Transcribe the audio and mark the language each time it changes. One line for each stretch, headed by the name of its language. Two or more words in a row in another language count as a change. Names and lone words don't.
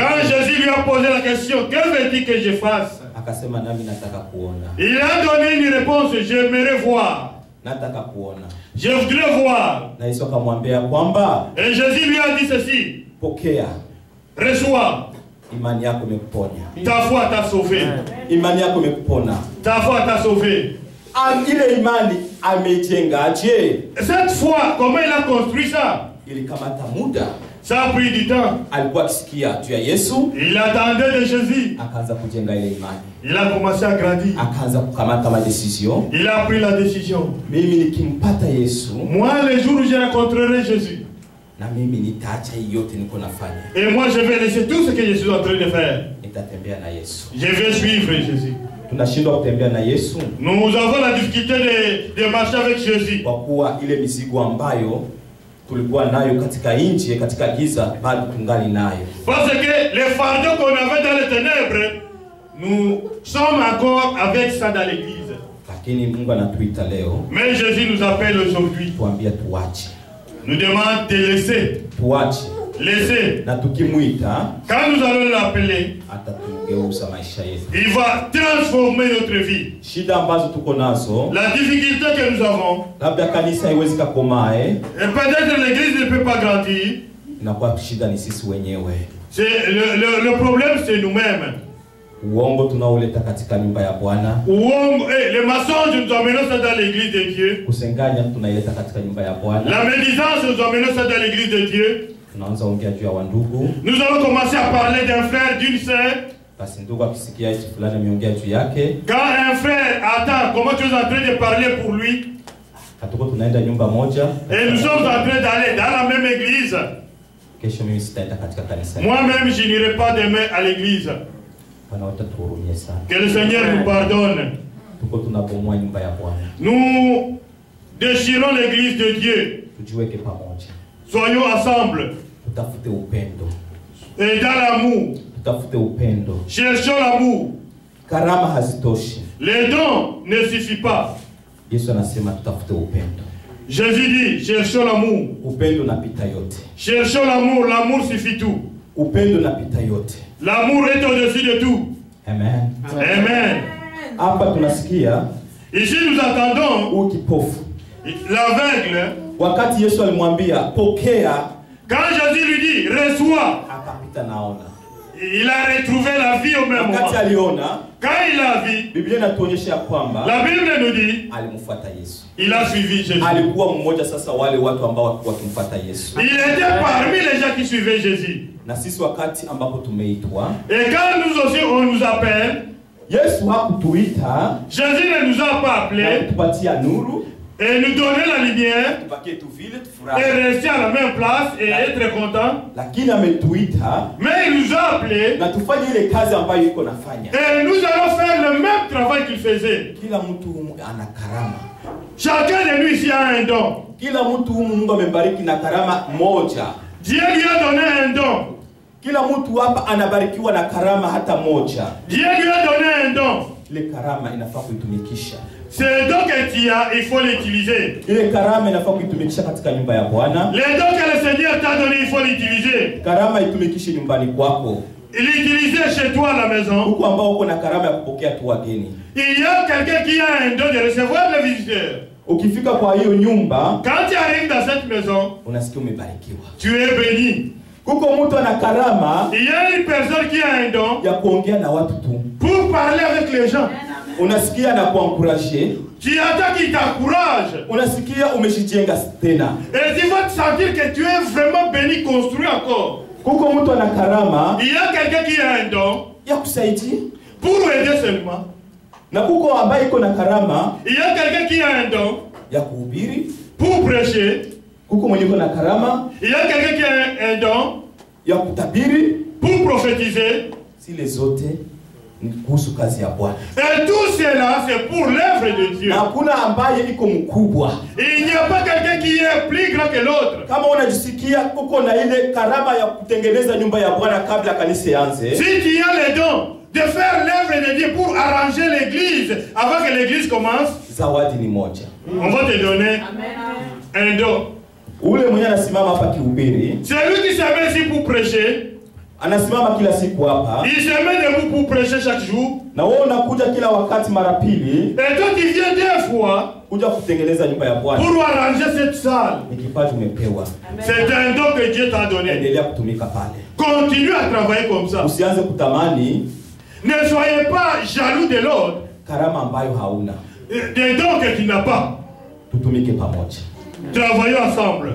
French: quand Jésus lui a posé la question, que veux-tu que je fasse?
Swahili: akasema nami nataka kuona,
French: Il a donné une réponse, j'aimerais voir,
Swahili: nataka kuona.
French: je voudrais voir.
Swahili: Na Yesu akamwambia kwamba
French: Et Jésus lui a dit ceci,
Swahili: pokea,
French: reçois,
Swahili: imani yako imekuponya,
French: ta foi t'a sauvé,
Swahili: imani yako imekupona.
French: ta foi t'a sauvé.
Swahili: Ile imani ameijengaje?
French: Cette foi, comment il a construit ça?
Swahili: Ilikamata muda,
French: Ça a pris du temps.
Swahili: alikuwa akisikia juu ya Yesu,
French: Il attendait de Jésus.
Swahili: akaanza kujenga ile imani,
French: Il a commencé à grandir.
Swahili: akaanza kukamata madecision.
French: Il a pris la décision.
Swahili: Mimi nikimpata Yesu,
French: Moi, le jour où je rencontrerai Jésus,
Swahili: na mimi nitaacha hii yote niko nafanya,
French: et moi je vais laisser tout ce que je suis en train de faire.
Swahili: nitatembea na Yesu.
French: Je vais suivre Jésus.
Swahili: Tunashindwa kutembea na Yesu
French: Nous avons la difficulté de marcher avec Jésus.
Swahili: kwa kuwa ile mizigo ambayo tulikuwa nayo katika nje, katika giza, bado tungali nayo.
French: Parce que les fardeaux qu'on avait dans les ténèbres, nous sommes encore avec ça dans l'église.
Swahili: Lakini Mungu anatuita leo,
French: Mais Jésus nous appelle aujourd'hui.
Swahili: tuambia tuache,
French: Nous demande de laisser.
Swahili: tuache,
French: Laisser.
Swahili: na tukimwita
French: Quand nous allons l'appeler,
Swahili: atatugeuza maisha yetu.
French: il va transformer notre vie.
Swahili: Shida ambazo tuko nazo,
French: La difficulté que nous avons,
Swahili: labda kanisa haiwezi kakomae,
French: et peut-être l'église ne peut pas grandir,
Swahili: inakuwa shida ni sisi wenyewe.
French: c'est le problème c'est nous-mêmes.
Swahili: Uongo tunaoleta katika nyumba ya Bwana,
French: Les mensonges nous amenons ça dans l'église de Dieu.
Swahili: kusenganya tunaileta katika nyumba ya Bwana.
French: La médisance nous amenons ça dans l'église de Dieu.
Swahili: Tunaanza ongea juu ya wandugu,
French: Nous allons commencer à parler d'un frère, d'une sœur.
Swahili: basi ndugu akisikia hichi fulani ameongea juu yake,
French: Quand un frère attend, comment tu es en train de parler pour lui?
Swahili: hatuko tunaenda nyumba moja,
French: Et nous sommes en train d'aller dans la même église.
Swahili: kesho mimi sitaenda katika kanisa.
French: Moi-même, je n'irai pas demain à l'église.
Swahili: Bwana utatuhurumie sana.
French: Que le Seigneur nous pardonne.
Swahili: Tuko tunabomoa nyumba ya Bwana.
French: Nous déchirons l'église de Dieu.
Swahili: tujiweke pamoja,
French: soyons ensemble.
Swahili: tutafute upendo,
French: Et dans l'amour,
Swahili: tutafute upendo.
French: cherchons l'amour.
Swahili: Karama hazitoshi.
French: Les dons ne suffisent pas.
Swahili: Yesu anasema tutafute upendo.
French: Jésus dit, cherchons l'amour.
Swahili: Upendo napita yote.
French: Cherchons l'amour, l'amour suffit tout.
Swahili: Upendo napita yote.
French: L'amour est au-dessus de tout.
Swahili: Amen.
French: Amen.
Swahili: Hapa tunasikia
French: Ici nous entendons
Swahili: kipofu.
French: l'aveugle.
Swahili: Wakati Yesu alimwambia pokea,
French: Quand Jésus lui dit, reçois,
Swahili: akapita naona.
French: il a retrouvé la vie au même moment.
Swahili: Wakati aliona,
French: Quand il a vu,
Swahili: Biblia inatuonyesha kwamba
French: la Bible nous dit,
Swahili: alimfuata Yesu.
French: il a suivi Jésus.
Swahili: Alikuwa mmoja sasa wale watu ambao wakimfuata Yesu.
French: Il était parmi les gens qui suivaient Jésus.
Swahili: Na sisi wakati ambapo tumeitwa,
French: Et quand nous aussi on nous appelle,
Swahili: Yesu hakutuita
French: Jésus ne nous a pas appelés
Swahili: tupatia nuru,
French: et nous donner la lumière
Swahili: tubakie tu vile
French: et
Swahili: tufurahi,
French: rester à la même place et être content.
Swahili: lakini ametuita
French: Mais il nous a appelés
Swahili: na tufanye ile kazi ambayo iko nafanya.
French: et nous allons faire le même travail qu'il faisait.
Swahili: Kila mtu humu ana karama.
French: Chacun de nous ici a un don.
Swahili: Kila mtu humu Mungu amembariki na karama moja.
French: Dieu lui a donné un don.
Swahili: Kila mtu hapa anabarikiwa na karama hata moja.
French: Dieu lui a donné un don.
Swahili: Ile karama inafaa kuitumikisha.
French: C'est donc que tu as, il faut l'utiliser.
Swahili: Ile karama inafaa kuitumikisha katika nyumba ya Bwana.
French: Les dons que le Seigneur t'a donné, il faut l'utiliser.
Swahili: Karama itumikishe nyumbani kwako.
French: L'utiliser chez toi à la maison.
Swahili: Huko ambao uko na karama ya kupokea tu wageni.
French: Il y a quelqu'un qui a un don de recevoir les visiteurs.
Swahili: Ukifika kwa hiyo nyumba,
French: Quand tu arrives dans cette maison,
Swahili: unasikia umebarikiwa.
French: tu es béni.
Swahili: Kuko mtu ana karama
French: Il y a une personne qui a un don
Swahili: ya kuongea na watu tu.
French: pour parler avec les gens.
Swahili: Unasikia na kuencourager.
French: Tu attends qu'il t'encourage.
Swahili: Unasikia umeshijenga tena.
French: Et tu vas te sentir que tu es vraiment béni, construit encore.
Swahili: Kuko mtu ana karama
French: Il y a quelqu'un qui a un don
Swahili: ya kusaidia.
French: pour aider seulement.
Swahili: Na kuko ambaye iko na karama
French: Il y a quelqu'un qui a un don
Swahili: ya kuhubiri.
French: pour prêcher.
Swahili: Kuko mwenye iko na karama
French: Il y a quelqu'un qui a un don
Swahili: ya kutabiri.
French: pour prophétiser.
Swahili: Zile zote ni kuhusu kazi ya Bwana.
French: Et tout cela, c'est pour l'œuvre de Dieu.
Swahili: Na hakuna ambaye iko mkubwa.
French: Il n'y a pas quelqu'un qui est plus grand que l'autre.
Swahili: Kama unajisikia kuko na ile karama ya kutengeneza nyumba ya Bwana kabla kanisa ianze,
French: Si tu as les dons de faire l'œuvre de Dieu pour arranger l'église avant que l'église commence,
Swahili: zawadi ni moja.
French: on va te donner un don.
Swahili: Ule mwenye anasimama hapa kihubiri,
French: Celui qui se met ici pour prêcher,
Swahili: anasimama kila siku hapa,
French: il se met debout pour prêcher chaque jour.
Swahili: na wewe unakuja kila wakati mara pili
French: Et toi tu viens deux fois
Swahili: kuja kutengeneza nyumba ya Bwana.
French: pour arranger cette salle.
Swahili: Ni kipaji umepewa.
French: C'est un don que Dieu t'a donné.
Swahili: Endelea kutumika pale.
French: Continue à travailler comme ça.
Swahili: Usianze kutamani
French: Ne soyez pas jaloux de l'autre,
Swahili: karama ambayo hauna.
French: des dons que tu n'as pas.
Swahili: Tutumike pamoja.
French: Travaillons ensemble.